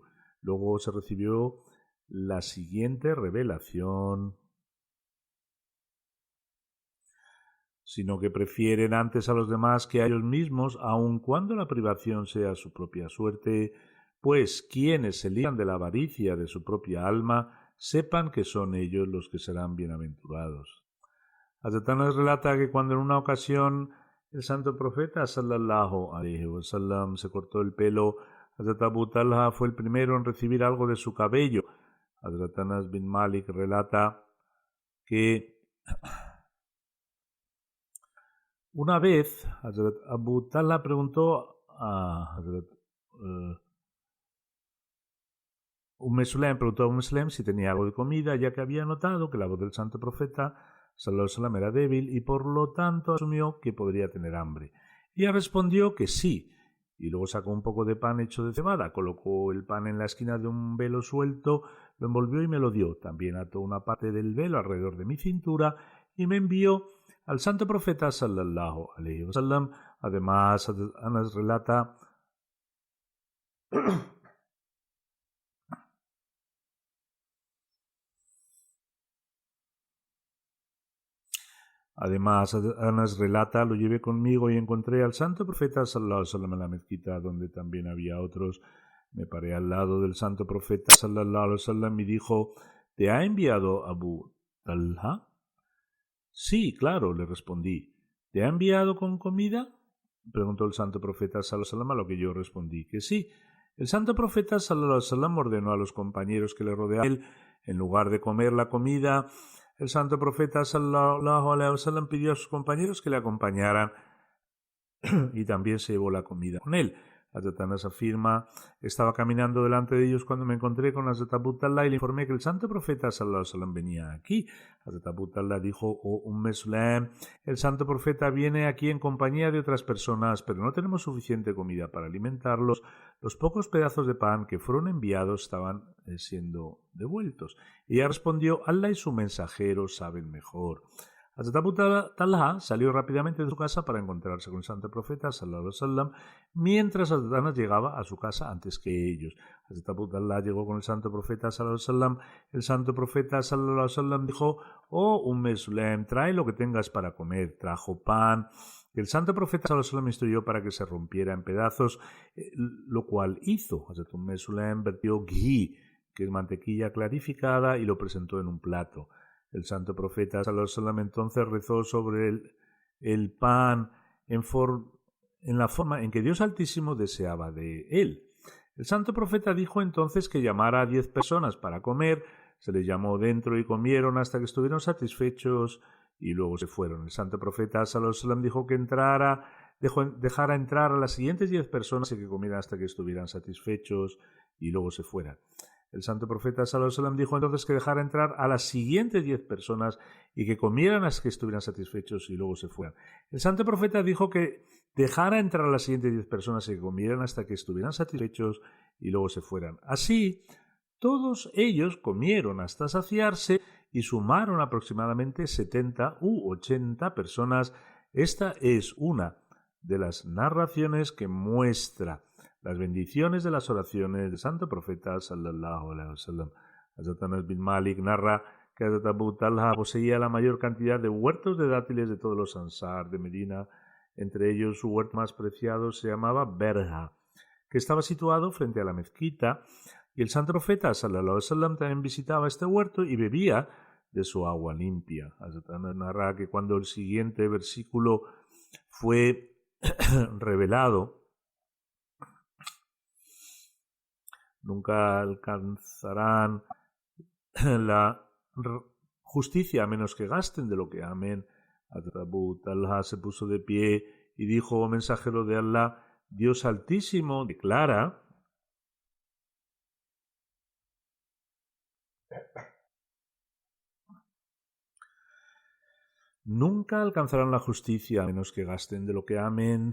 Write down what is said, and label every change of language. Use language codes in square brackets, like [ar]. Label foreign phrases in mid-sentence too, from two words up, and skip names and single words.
[es] Luego se recibió la siguiente revelación, sino que prefieren antes a los demás que a ellos mismos, aun cuando la privación sea su propia suerte, pues quienes se libran de la avaricia de su propia alma, sepan que son ellos los que serán bienaventurados. Hazrat Anas relata que cuando en una ocasión el santo profeta [ar] صلى الله عليه وسلم [es] se cortó el pelo, Hazrat Abu Talha fue el primero en recibir algo de su cabello. Hazrat Anas bin Malik relata que una vez Hazrat Abu Talha preguntó a Hazrat Sulaim si tenía algo de comida, ya que había notado que la voz del santo profeta [ar] صلى الله عليه وسلم [es] era débil y por lo tanto asumió que podría tener hambre. Ella respondió que sí, y luego sacó un poco de pan hecho de cebada, colocó el pan en la esquina de un velo suelto, lo envolvió y me lo dio. También ató una parte del velo alrededor de mi cintura y me envió al santo profeta [ar] صلى الله عليه وسلم. [es] Además, Anas relata lo llevé conmigo y encontré al santo profeta [ar] صلى الله عليه وسلم [es] en la mezquita, donde también había otros. Me paré al lado del santo profeta [ar] صلى الله عليه وسلم [es] y dijo: ¿Te ha enviado Abu Talha? Sí, claro, le respondí. ¿Te ha enviado con comida? Preguntó el santo profeta [ar] صلى الله عليه وسلم, [es] a lo que yo respondí que sí. El santo profeta [ar] صلى الله عليه وسلم [es] ordenó a los compañeros que le rodeaban, en lugar de comer la comida, el santo profeta [ar] صلى الله عليه وسلم [es] pidió a sus compañeros que le acompañaran y también se llevó la comida con él. Hazrat Anas afirma: estaba caminando delante de ellos cuando me encontré con Hazrat Abu Talha y le informé que el santo profeta [ar] صلى الله عليه وسلم [es] venía aquí. Hazrat Abu Talha dijo: oh Sulaim, el santo profeta viene aquí en compañía de otras personas, pero no tenemos suficiente comida para alimentarlos. Los pocos pedazos de pan que fueron enviados estaban siendo devueltos. Y ella respondió: Allah y su mensajero saben mejor. Hazrat Abu Talha salió rápidamente de su casa para encontrarse con el santo profeta [ar] صلى الله عليه وسلم, [es] mientras Hazrat Anas llegaba a su casa antes que ellos. Hazrat Abu Talha llegó con el santo profeta [ar] صلى الله عليه وسلم. [es] El santo profeta [ar] صلى الله عليه وسلم [es] dijo: oh Sulaim, trae lo que tengas para comer. Trajo pan. El santo profeta [ar] صلى الله عليه وسلم [es] instruyó para que se rompiera en pedazos, lo cual hizo. Hazrat Sulaim vertió ghee, que es mantequilla clarificada, y lo presentó en un plato. El santo profeta [ar] صلى الله عليه وسلم [es] entonces rezó sobre el pan en la forma en que Dios Altísimo deseaba de él. El santo profeta dijo entonces que llamara a 10 personas para comer. se les llamó dentro y comieron hasta que estuvieron satisfechos y luego se fueron. El santo profeta [ar] صلى الله عليه وسلم [es] dijo que dejara entrar a las siguientes 10 personas y que comieran hasta que estuvieran satisfechos y luego se fueran. El santo profeta [ar] صلى الله عليه وسلم [es] dijo entonces que dejara entrar a las siguientes 10 personas y que comieran hasta que estuvieran satisfechos y luego se fueran. El santo profeta dijo que dejara entrar a las siguientes 10 personas y que comieran hasta que estuvieran satisfechos y luego se fueran. Así, todos ellos comieron hasta saciarse y sumaron aproximadamente 70 u 80 personas. Esta es una de las narraciones que muestra las bendiciones de las oraciones del santo profeta [ar] صلى الله عليه وسلم. [es] Hazrat Anas bin Malik narra que Hazrat Abu Talha poseía la mayor cantidad de huertos de dátiles de todos los ansar de Medina. Entre ellos su huerto más preciado se llamaba Berja, que estaba situado frente a la mezquita, y el santo profeta [ar] صلى الله عليه وسلم [es] también visitaba este huerto y bebía de su agua limpia. Hazrat Anas narra que cuando el siguiente versículo fue revelado, nunca alcanzarán la justicia a menos que gasten de lo que amen. Abu Talha se puso de pie y dijo: oh mensajero de Allah, Dios Altísimo declara: nunca alcanzarán la justicia a menos que gasten de lo que amen.